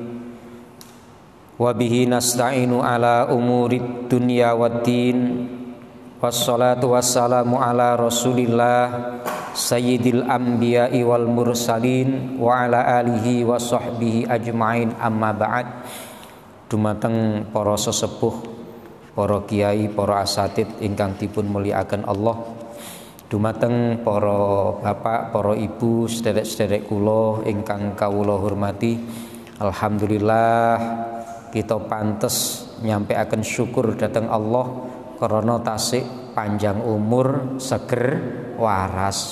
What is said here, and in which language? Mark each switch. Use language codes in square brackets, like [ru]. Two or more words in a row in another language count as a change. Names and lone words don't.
[ar] وبه نستعين على أمور الدنيا والدين. والصلاة والسلام على رسول الله سيد الأنبياء والمرسلين وعلى آله وصحبه أجمعين، أما بعد. [jv] Dumateng para sesepuh, para kiai, para asatid ingkang dipun mulyakaken Allah. Dumateng para bapak, para ibu, sederek-sederek kula ingkang kawula hormati. Alhamdulillah kita pantes nyampaikan syukur dhateng Allah karena tasik panjang umur, seger waras.